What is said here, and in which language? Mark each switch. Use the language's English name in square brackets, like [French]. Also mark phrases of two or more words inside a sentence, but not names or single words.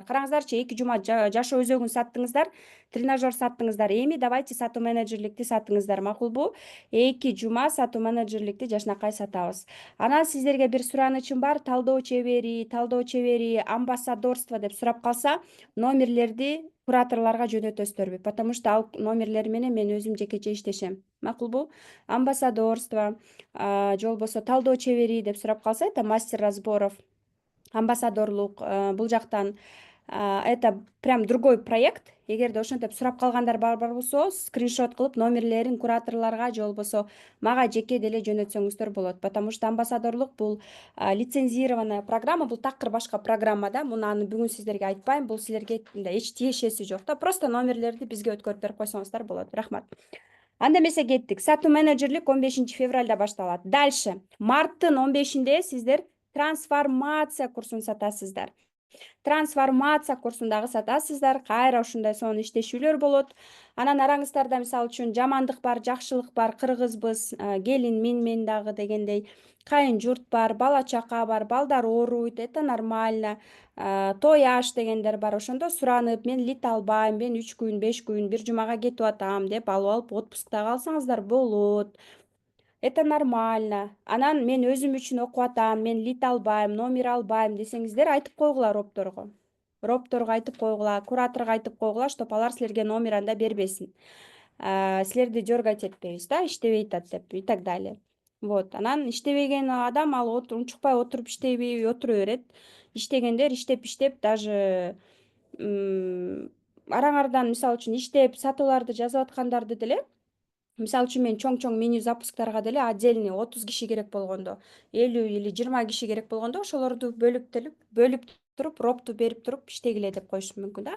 [Kyrgyz] Караңыздарчы, 2 жума жашоо өзөгүн саттыңыздар, тренажер саттыңыздар. Эми давайте сатуу менеджерликти сатыңыздар, макулбу? 2 жума сатуу менеджерликти жашнакай сатабыз. Анан сиздерге бир суранычым бар, талдоо чебери, амбассадорство деп сурап калса, номерлерди кураторлорго жөнөтөсүздөрбү, [Russian] потому что [Kyrgyz] ал номерлери менен мен өзүм жекече иштешем. Макулбу? Амбассадорство, же болбосо талдоо чебери деп сурап калса, [Russian] это мастер разборов, [Kyrgyz] амбассадорлук, бул жактан [Russian] это прям другой проект. [Kyrgyz] Эгерде ошентип сурап калгандар бар болсо, скриншот кылып номерлерин кураторлорго же болбосо мага жеке деле жөнөтсөңүздөр болот. [Russian] Потому что [Kyrgyz] амбассадорлук бул [Russian] лицензированная программа, [Kyrgyz] бул такыр башка программа да. Муну аны бүгүн сиздерге айтпайм, бул силерге эч тиешеси жок да. Просто номерлерди бизге өткөрүп берип койсоңуздар болот. Рахмат. Анда эмесе кеттик. Сатуу менеджерлик 15 февралда башталат. Дальше марттын 15-inde сиздер трансформация курсун сатасыздар. Трансформация курсундагы сатасыздар, кайра ушундай сонун иштешүүлөр болот. Анан араңыздарда мисалы үчүн жамандык бар, жакшылык бар, кыргызбыз, келин мен дагы дегендей, кайын журт бар, бала чака бар, балдар ооруйт, [Russian] это нормально. [Kyrgyz] Той аш дегендер бар. Ошондо суранып, мен лит албайм, мен 3 күн, 5 күн, бир жумага кетип атам деп алып отпускта калсаңыздар болот. [Russian] Это нормально. [Kyrgyz] Анан мен өзүм үчүн окуп атам, мен лит албайм, номер албайм десеңиздер, айтып койгула ропторго. Ропторго айтып койгула, кураторго айтып койгула, чтоб алар силерге номер анда бербесин. Силерди дергать этпейбиз да, иштебей атат деп [Russian] и так далее. [Kyrgyz] Вот. Анан иштебеген адам ал унчукпай отуруп иштебей отура берет. Иштегендер иштеп даже араңардан мисалы үчүн иштеп сатууларды жазып аткандарды деле, мисалы үчүн мен чоң меню запускарга деле отдельный 30 киши керек болгондо, 50 или 20 киши керек болгондо ошолорду бөлүп туруп, ропту берип туруп иштегиле деп коюшум мүмкүн да.